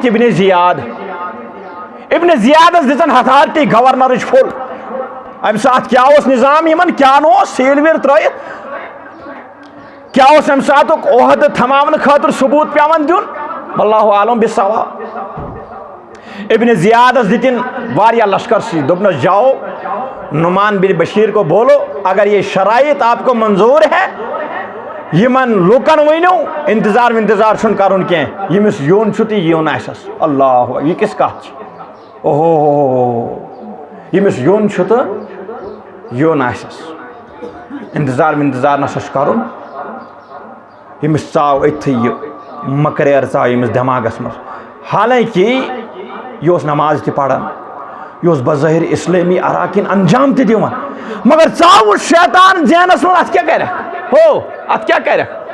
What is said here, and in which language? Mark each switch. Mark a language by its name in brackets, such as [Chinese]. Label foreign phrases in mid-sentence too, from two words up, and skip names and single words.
[Kashmiri] ابن زیاد ابن زیادس دِژن ہتھارتی گورنرٕچ پھُل امہِ ساتہٕ کیٛاہ اوس نظام یِمن کیٛاہ نہٕ اوس سیٖل ویٖل ترٲیِتھ کیٛاہ اوس امہِ ساتُک عہدٕ تھماونہٕ خٲطرٕ ثبوٗت پیٚوان دیُن [Arabic] واللہ عالم بالصواب [Kashmiri] ابن زیادس دِتِن واریاہ لشکر سی دوٚپنس [Urdu] جاؤ نعمان بن بشیر کو بولو اگر یہ شرائط آپ کو منظور ہے [Kashmiri] یمن لوکن ؤنِو انتظار وِنتظار چھُنہٕ کرُن کینٛہہ ییٚمِس یُن چھُ تہٕ یُن آسٮ۪س اللہ یہِ کِژھ کتھ چھِ اوہو ییٚمِس یُن چھُ تہٕ یُن آسٮ۪س انتظار وِنتظار نسا چھُ کرُن ییٚمِس ژاو أتھی یہِ مکریر ژاو ییٚمِس دٮ۪ماغس منٛز حالانکہِ یہِ اوس نماز تہِ پران یہِ اوس بظٲہر اسلٲمی اراکین انجام تہِ دِوان مگر ژاوُس شیطان ذہنس منٛز اتھ کیٛاہ کرکھ ہو اتھ کیٛاہ کرکھ